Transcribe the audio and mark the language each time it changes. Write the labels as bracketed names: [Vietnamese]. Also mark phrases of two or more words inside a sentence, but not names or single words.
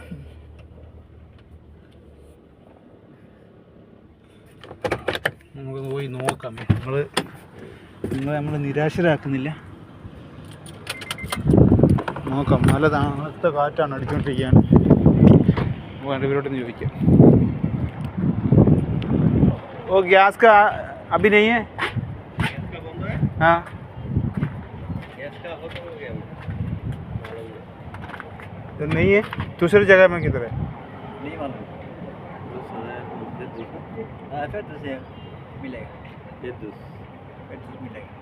[Malayalam] നമുക്കൊന്ന് പോയി നോക്കാം. നമ്മൾ നിരാശരാക്കുന്നില്ല. നോക്കാം. നല്ല തണുത്ത കാറ്റാണ് അടിച്ചുകൊണ്ടിരിക്കുകയാണ്. ഇവരോടൊന്ന് ചോദിക്കാം. [Hindi] ओ गैस का अभी नहीं है? हाँ तो नहीं है. दूसरी जगह में किधर है? नहीं मालूम. फिर तुझे मिलेगा. फिर मिलेगा.